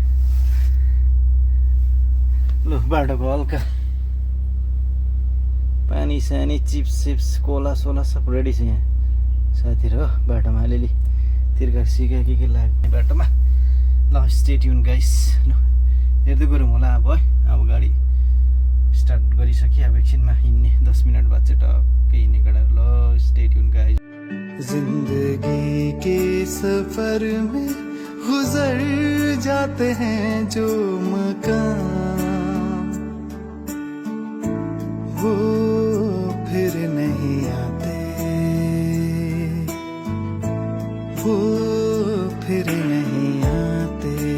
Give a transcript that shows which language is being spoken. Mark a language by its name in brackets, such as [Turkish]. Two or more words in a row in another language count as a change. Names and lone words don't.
[Nepali] लु बाटोको हल्का पानी सानी चिप्स सिप्स कोला सोला सब रेडी छ यहाँ साथीहरू हो। बाटोमा अलिअलि तिर्खा सिका के लाग्ने बाटोमा। ल [English] stay tuned guys. [Nepali] ल हेर्दै गरौँ होला अब है। अब गाडी स्टार्ट गरिसकेँ, अब एकछिनमा हिँड्ने। 10 मिनट बाद चाहिँ टक्कै हिँड्ने केटाहरू। ल [English] stay tuned guys. [Hindi] जिंदगी के सफर में गुजर जाते हैं जो मकाम, वो फिर नहीं आते, वो फिर नहीं आते।